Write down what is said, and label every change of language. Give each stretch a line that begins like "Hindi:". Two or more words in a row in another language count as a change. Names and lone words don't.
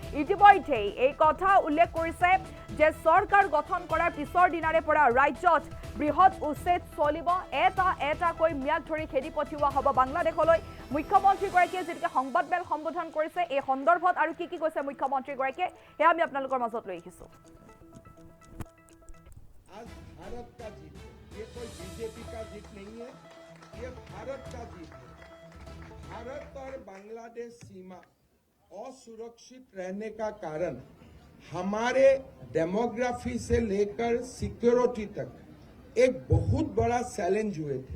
Assamese: ইতিমধ্যে এই কথা উল্লেখ কৰিছে যে চৰকাৰ গঠন কৰাৰ পিছৰ দিনাৰে পৰা ৰাজ্যত বৃহৎ উচ্ছেদ চলিব এটাকৈ ম্যাদ ধৰি খেদি পঠিওৱা হ'ব বাংলাদেশলৈ মুখ্যমন্ত্ৰীগৰাকীয়ে যেনেকৈ সংবাদমেল সম্বোধন কৰিছে এই সন্দৰ্ভত আৰু কি কৈছে মুখ্যমন্ত্ৰীগৰাকীয়ে সেয়া আমি আপোনালোকৰ মাজত লৈ আহিছোঁ
Hindi: आज भारत का जीत है, ये कोई बीजेपी का जीत नहीं है, ये भारत का जीत है। भारत और बांग्लादेश सीमा असुरक्षित रहने का कारण हमारे डेमोग्राफी से लेकर सिक्योरिटी तक एक बहुत बड़ा चैलेंज हुए थे।